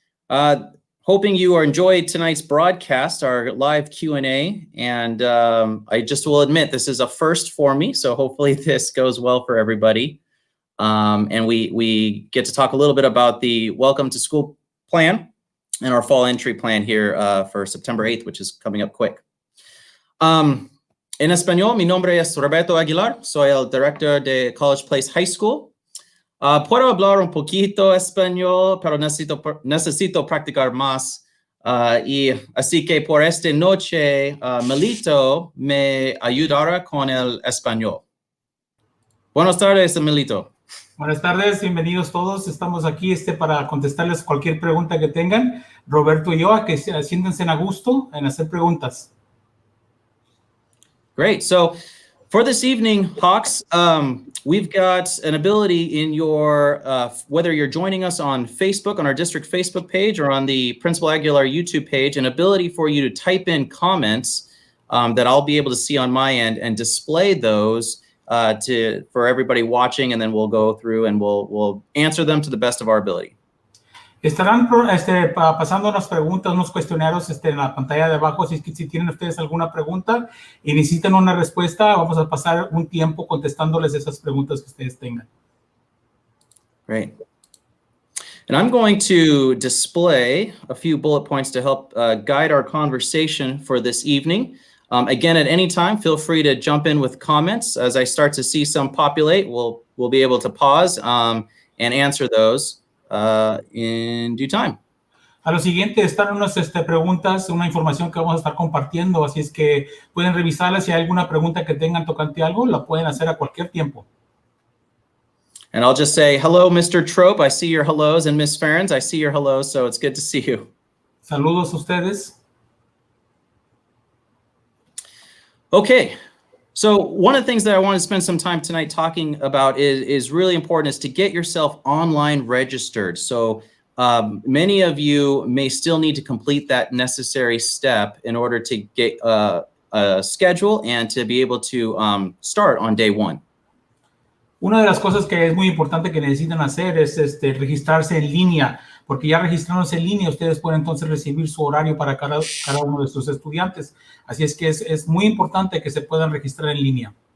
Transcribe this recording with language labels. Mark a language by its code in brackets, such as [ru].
[en] Hoping you enjoyed tonight's broadcast, our live Q&A, and I just will admit this is a first for me, so hopefully this goes well for everybody. And we get to talk a little bit about the Welcome to School plan and our fall entry plan here for September 8th, which is coming up quick. [es] En español, mi nombre es Roberto Aguilar, soy el director de College Place High School. Puedo hablar un poquito español, pero necesito practicar más. Y así que por esta noche, Melito me ayudará con el español. Buenas tardes, Melito. Buenas tardes, bienvenidos todos. Estamos aquí para contestarles cualquier pregunta que tengan. Roberto y yo, a que siéntense a gusto en hacer preguntas. [en] Great. So for this evening, Hawks, we've got an ability in your, whether you're joining us on Facebook, on our district Facebook page, or on the Principal Aguilar YouTube page, an ability for you to type in comments that I'll be able to see on my end and display those for everybody watching, and then we'll go through and we'll answer them to the best of our ability. [es] Estarán pasando unas preguntas, unos cuestionarios en la pantalla de abajo. Si tienen ustedes alguna pregunta y necesitan una respuesta, vamos a pasar un tiempo contestándoles esas preguntas que ustedes tengan. [en] Great. And I'm going to display a few bullet points to help guide our conversation for this evening. Again, at any time, feel free to jump in with comments. As I start to see some populate, we'll be able to pause and answer those in due time. [es] A lo siguiente están unas preguntas, una información que vamos a estar compartiendo, así es que pueden revisarla. Si hay alguna pregunta que tengan tocante algo, la pueden hacer a cualquier tiempo. [en] And I'll just say, hello, Mr. Trope. I see your hellos, and Miss Ferens, I see your hellos, so it's good to see you. [es] Saludos a ustedes. [en] Okay. So one of the things that I want to spend some time tonight talking about is really important, is to get yourself online registered. So many of you may still need to complete that necessary step in order to get a schedule and to be able to start on day one. [es] Una de las cosas que es muy importante que necesitan hacer es registrarse en línea, porque ya registrándose en línea, ustedes pueden entonces recibir su horario para cada uno de sus estudiantes. Así es que es muy importante que se puedan registrar en línea.